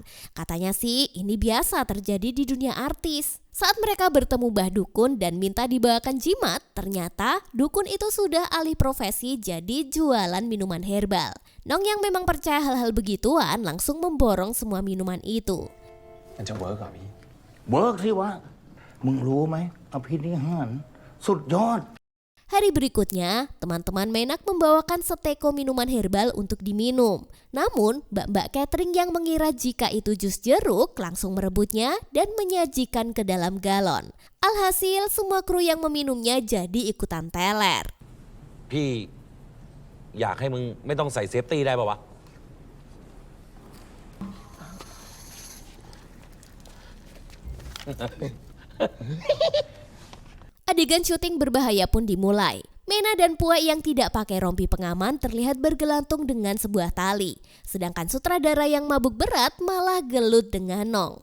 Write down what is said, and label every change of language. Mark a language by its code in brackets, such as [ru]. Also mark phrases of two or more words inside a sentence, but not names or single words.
[id] Katanya sih ini biasa terjadi di dunia artis. Saat mereka bertemu Mbah Dukun dan minta dibawakan jimat, ternyata Dukun itu sudah alih profesi jadi jualan minuman herbal. Nong yang memang percaya hal-hal begituan langsung memborong semua minuman itu. [th] มันจะเวิร์กเหรอพี่ เวิร์กสิวะ มึงรู้ไหมอภินิหารสุดยอด [id] Hari berikutnya, teman-teman Menak membawakan seteko minuman herbal untuk diminum. Namun, mbak-mbak catering yang mengira jika itu jus jeruk langsung merebutnya dan menyajikan ke dalam galon. Alhasil, semua kru yang meminumnya jadi ikutan teler. [th] พี่อยากให้มึงไม่ต้องใส่เซฟตี้ได้ป่าวะ [id] Adegan syuting berbahaya pun dimulai. Mena dan Puak yang tidak pakai rompi pengaman terlihat bergelantung dengan sebuah tali. Sedangkan sutradara yang mabuk berat malah gelut dengan Nong.